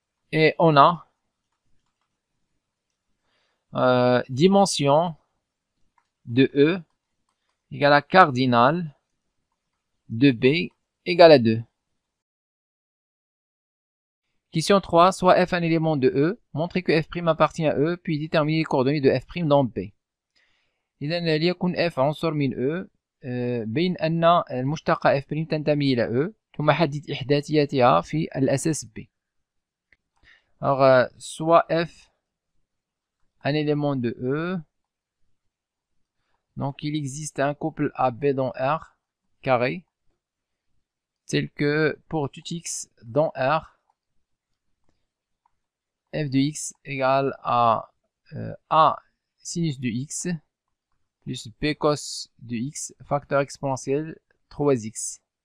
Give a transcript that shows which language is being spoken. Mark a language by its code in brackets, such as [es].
[fr] Et on a dimension de E égale à cardinal de B égale à 2. Question 3. Soit f un élément de E, montrez que f' appartient à E, puis déterminez les coordonnées de f' dans B. [ar] إذا ليكن f عنصر من E بين أن المشتقة f' تنتمي إلى E ثم حدد إحداثياتها في الأساس B. [fr] Alors, soit f un élément de E, donc il existe un couple AB dans R carré, tel que pour tout x dans R, f de x égale à a sinus de x plus b cos de x facteur exponentiel 3x.